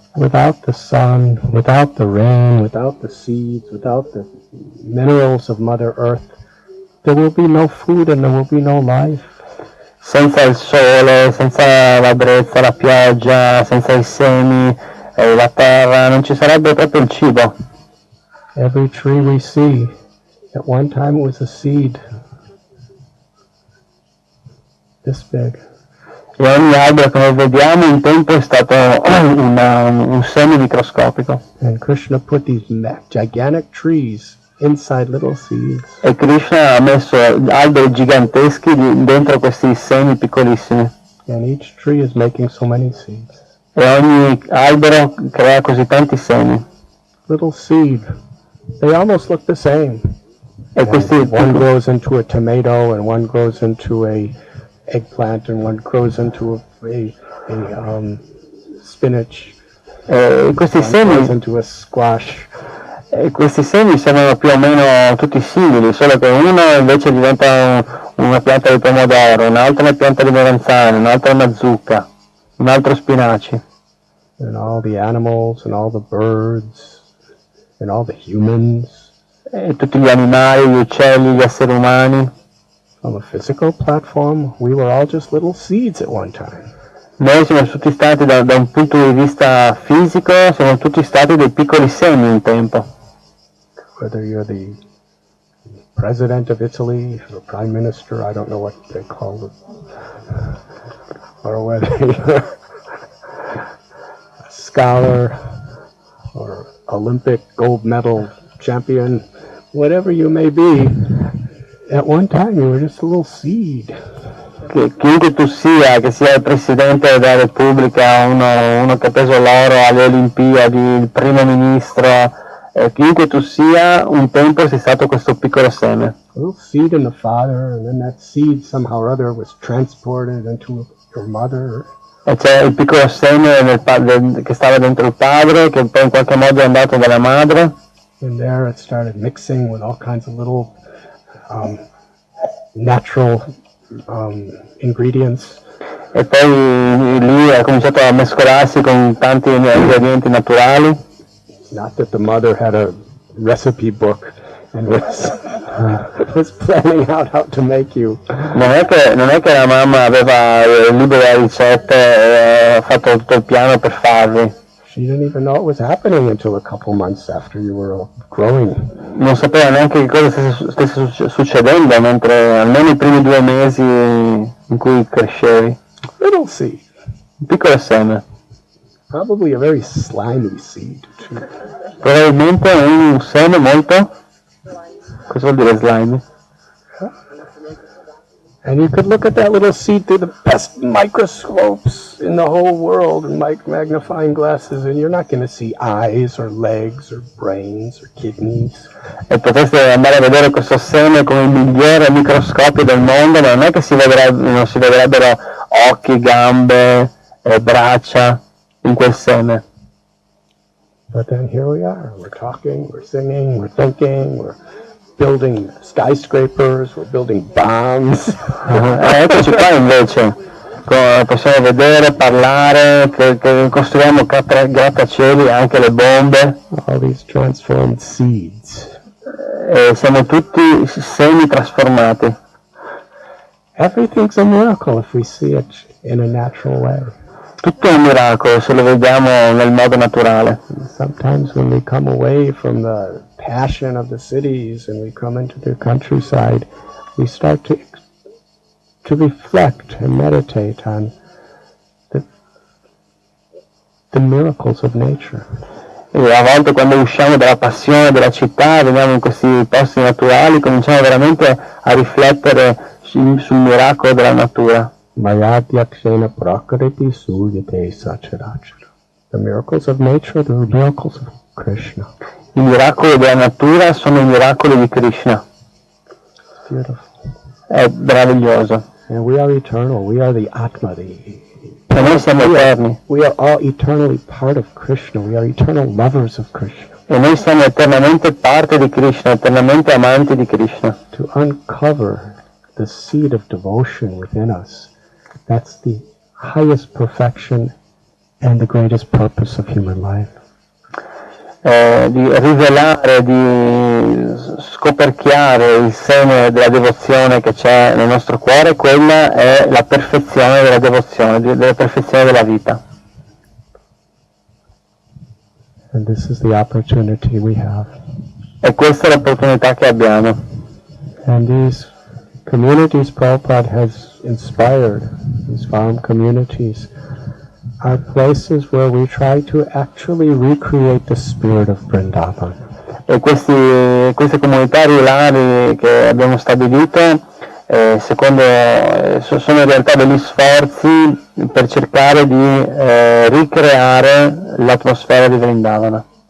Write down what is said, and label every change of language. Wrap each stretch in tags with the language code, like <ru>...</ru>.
<en>Without the sun, without the rain, without the seeds, without the minerals of Mother Earth, there will be no food and there will be no life.</en> <it>Senza il sole, senza la brezza, la pioggia, senza i semi, la terra, non ci sarebbe proprio il cibo.</it> <en>Every tree we see, at one time it was a seed this big.</en> <it>E ogni albero che noi vediamo un tempo è stato un seme microscopico.</it> <en>And Krishna put these gigantic trees inside little seeds.</en> <it>E Krishna ha messo alberi giganteschi dentro questi semi piccolissimi.</it> <en>And each tree is making so many seeds.</en> <it>E ogni albero crea così tanti semi.</it> <en>Little seed. They almost look the same.</en> <it>E questi</it> <en>one grows into a tomato and one grows into a eggplant and one grows into a spinach.</en> <it>Questi</it> <en>one</en> <it>semi</it> <en>grows into a squash.</en> <it>Questi semi sembrano più o meno tutti simili, solo che uno invece diventa una pianta di pomodoro, un altro una pianta di melanzane, un altro una zucca, un altro spinaci.</it> <en>And all the animals and all the birds and all the humans.</en> <it>E tutti gli animali, gli uccelli, gli esseri umani.</it> <en>On a physical platform, we were all just little seeds at one time.</en> <it>Noi siamo tutti stati, da un punto di vista fisico, siamo tutti stati dei piccoli semi un tempo.</it> <en>Whether you're the president of Italy, or prime minister, I don't know what they call it, or whether you're a scholar, or Olympic gold medal champion, whatever you may be, at one time you were just a little seed.</en> <it>Chiunque tu sia, che sia il Presidente della Repubblica, uno che ha preso l'oro alle Olimpiadi, il Primo Ministro, chiunque tu sia, un tempo sei stato questo piccolo seme.</it> <en>A little seed in the father, and then that seed somehow or other was transported into your mother.</en> <it>E c'è il piccolo seme che stava dentro il padre, che poi in qualche modo è andato dalla madre.</it> <en>And there it started mixing with all kinds of little natural ingredients.</en> <it>E poi lì ha cominciato a mescolarsi con tanti ingredienti naturali.</it> <en>Not that the mother had a recipe book and was planning out how to make you.</en> <it>Non è che la mamma aveva il libro delle ricette e ha fatto tutto il piano per farvi.</it> <en>She didn't even know it was happening until a couple months after you were growing.</en> <it>Non sapeva neanche che cosa stesse succedendo, mentre almeno i primi 2 mesi in cui crescevi.</it> <en>Little seed.</en> <it>Un piccolo seme.</it> <en>Probably a very slimy seed, too.</en> <it>Probabilmente un seme molto... Cosa vuol dire slime?</it> <en>And you could look at that little seed through the best microscopes in the whole world and magnifying glasses, and you're not going to see eyes or legs or brains or kidneys.</en> <it>E potreste andare a vedere questo seme con il migliore microscopio del mondo, ma non è che non si vedrebbero occhi, gambe, braccia in quel seme.</it> <en>But then here we are. We're talking, we're singing, we're thinking, we're building skyscrapers, we're building bombs.</en> <it>Eccoci qua invece, possiamo vedere, parlare, che costruiamo grattacieli, anche le bombe.</it> <en>All these transformed seeds.</en> <it>Siamo tutti semi trasformati.</it> <en>Everything's a miracle if we see it in a natural way.</en> <it>Tutto è un miracolo se lo vediamo nel modo naturale.</it> <en>Sometimes when we come away from the passion of the cities and we come into the countryside, we start to reflect and meditate on the miracles of nature.</en> <it>E a volte quando usciamo dalla passione della città, veniamo in questi posti naturali, cominciamo veramente a riflettere sul miracolo della natura.</it> <sa>Mayadhyakshena prakriti suyate sacharacara.</sa> <en>The miracles of nature, the miracles of Krishna.</en> <it>I miracoli della natura sono i miracoli di Krishna.</it> <en>It's beautiful.</en> <it>È meraviglioso.</it> <en>And we are eternal. We are the Atma.</en> <it>E noi siamo eterni.</it> <en>We are all eternally part of Krishna. We are eternal lovers of Krishna.</en> <it>E noi siamo eternamente parte di Krishna, eternamente amanti di Krishna.</it> <en>To uncover the seed of devotion within us, that's the highest perfection and the greatest purpose of human life.</en> <it>Di rivelare, di scoperchiare il seme della devozione che c'è nel nostro cuore, quella è la perfezione della devozione, della perfezione della vita.</it> <en>And this is the opportunity we have.</en> <it>E questa è l'opportunità che abbiamo.</it> <en>And these communities Prabhupada has inspired, these farm communities, are places where we try to actually recreate the spirit of Vrindavana.</en> <it>E queste comunità rurali che abbiamo stabilito sono in realtà degli sforzi per cercare di ricreare l'atmosfera di Vrindavana.</it>